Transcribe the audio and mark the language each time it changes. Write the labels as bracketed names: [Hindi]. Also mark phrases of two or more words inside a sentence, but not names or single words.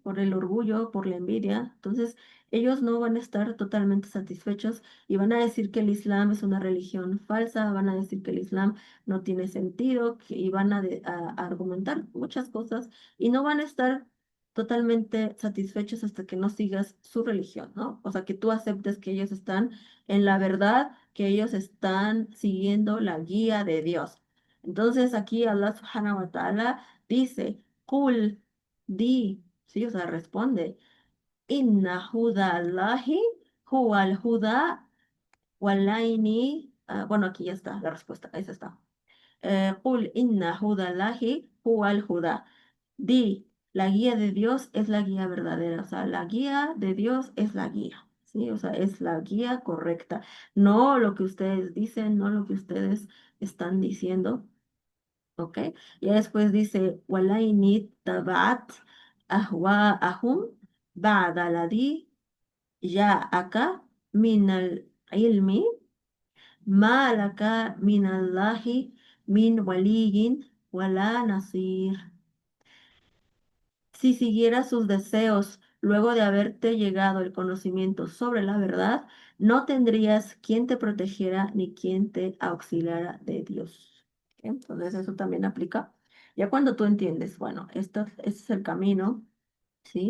[Spanish] Por el orgullo, por la envidia. Entonces, ellos no van a estar totalmente satisfechos y van a decir que el Islam es una religión falsa, van a decir que el Islam no tiene sentido y van a argumentar muchas cosas y no van a estar totalmente satisfechos hasta que no sigas su religión, ¿no? O sea, que tú aceptes que ellos están en la verdad, que ellos están siguiendo la guía de Dios. Entonces aquí [Arabic] الله سبحانه وتعالى [Spanish] dice, Kul, di, sí, o sea, responde, [Arabic] إن هدى الله هو الهدى ولئن. [Spanish] Bueno, aquí ya está la respuesta, esa está. [Arabic] قل إن هدى الله هو الهدى. [Spanish] Di, la guía de Dios es la guía verdadera, o sea, la guía de Dios es la guía, ¿sí? O sea, es la guía correcta, no lo que ustedes dicen, no lo que ustedes están diciendo. ¿Ok? Y después dice, [Arabic] ولئن اتبعت أهواءهم بعد الذي جاءك من العلم ما لك من الله من ولي ولا نصير. [Spanish] Si siguieras sus deseos luego de haberte llegado el conocimiento sobre la verdad, no tendrías quien te protegiera ni quien te auxiliara de Dios. ¿Ok? Entonces eso también aplica. Ya cuando tú entiendes, bueno, este es el camino, ¿sí?